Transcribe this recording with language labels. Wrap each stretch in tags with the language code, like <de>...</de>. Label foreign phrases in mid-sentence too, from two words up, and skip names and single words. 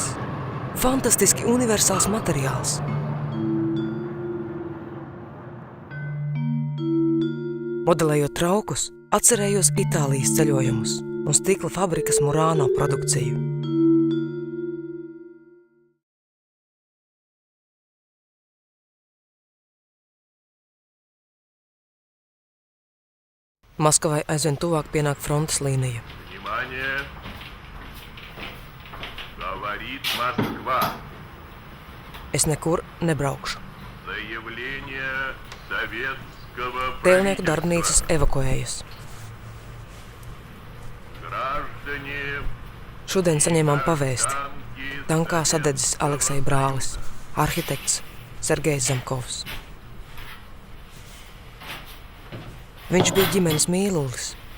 <lv>Fantastiski universāls materiāls. Modelējot traukus, atcerējos Itālijas ceļojumus un stikla fabrikas Murano produkciju. Maskavai aizvien tuvāk pienāk frontes līnija.</lv> <ru>Внимание! Говорит Москва.</ru> <lv>Es nekur nebraukšu.</lv> <ru>Заявление советского</ru> <lv>Tēlnieku</lv> <ru>правительства.</ru> <lv>darbnīcas evakuējas.</lv> <ru>Граждане,</ru> <lv>Šodien saņēmām pavēsti.</lv> <ru>танки,</ru> <lv>Tankā sadedzis Alekseja brālis, arhitekts Sergejs Zemkovs. Viņš bija ģimenes mīlulis.</lv>